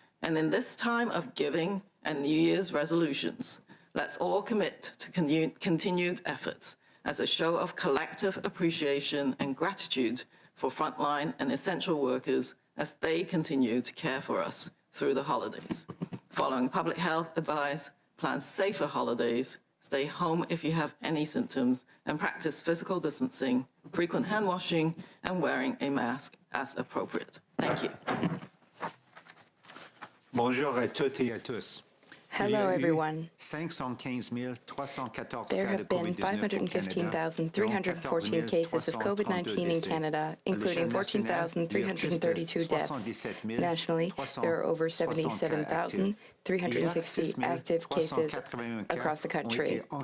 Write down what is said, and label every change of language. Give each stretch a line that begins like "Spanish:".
English: And in this time of giving and New Year's resolutions, let's all commit to continued efforts as a show of collective appreciation and gratitude for frontline and essential workers as they continue to care for us through the holidays. Following public health advice, plan safer holidays, stay home if you have any symptoms, and practice physical distancing, frequent hand washing, and wearing a mask as appropriate. Thank you.
French: Bonjour à toutes et à tous.
English: Hello, everyone. There have been 515,314 cases of COVID-19 in Canada, including 14,332 deaths. Nationally, there are over 77,000 360 active cases across the country.